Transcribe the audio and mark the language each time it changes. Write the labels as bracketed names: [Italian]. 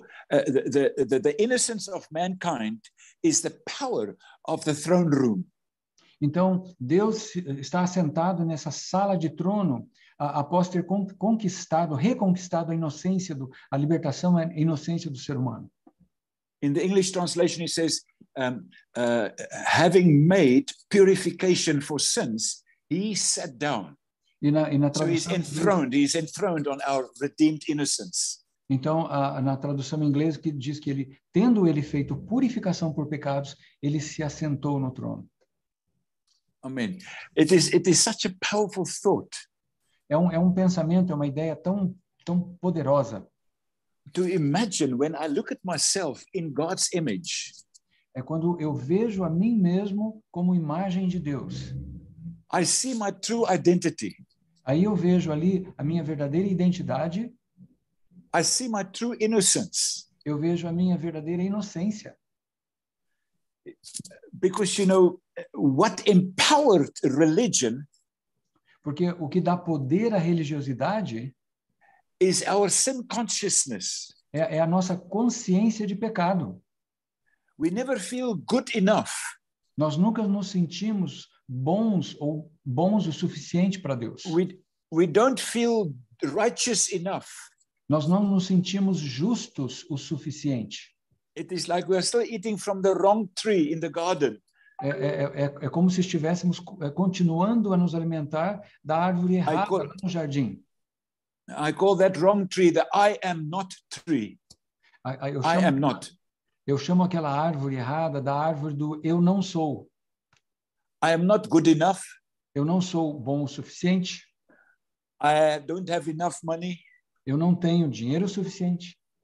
[English] The innocence of mankind is the power of the throne room. [Portuguese] Então, Deus está assentado nessa sala de trono após ter reconquistado a inocência, a libertação, a inocência do ser humano. [English] In the English translation, it says, having made purification for sins, he sat down. [Portuguese] E na [English] So he's enthroned on our redeemed innocence. [Portuguese] Então, na tradução em inglês, que diz que ele, tendo ele feito purificação por pecados, ele se assentou no trono. [English] Amen. It is such a powerful thought. [Portuguese] É um pensamento, é uma ideia tão poderosa. [English] To imagine when I look at myself in God's image. [Portuguese] É quando eu vejo a mim mesmo como imagem de Deus. [English] I see my true identity. [Portuguese] Aí eu vejo ali a minha verdadeira identidade. [English] I see my true innocence. [Portuguese] Eu vejo a minha verdadeira inocência. [English] Because, you know, what empowered religion [Portuguese] Porque o que dá poder à religiosidade [English] is our sin consciousness. [Portuguese] É a nossa consciência de pecado. [English] We never feel good enough. [Portuguese] Nós nunca nos sentimos bons o suficiente para Deus. [English] We don't feel righteous enough. [Portuguese] Nós não nos sentimos justos o suficiente. [English] It is like we are still eating from the wrong tree in the garden. [Portuguese] É como se estivéssemos continuando a nos alimentar da árvore errada lá no jardim. [English] I call that wrong tree the I am not tree. I am not. [Portuguese] Eu chamo aquela árvore errada da árvore do eu não sou. [English] I am not good enough. [Portuguese] Eu não sou bom o suficiente. [English] I don't have enough money. [Portuguese] Eu não tenho dinheiro suficiente.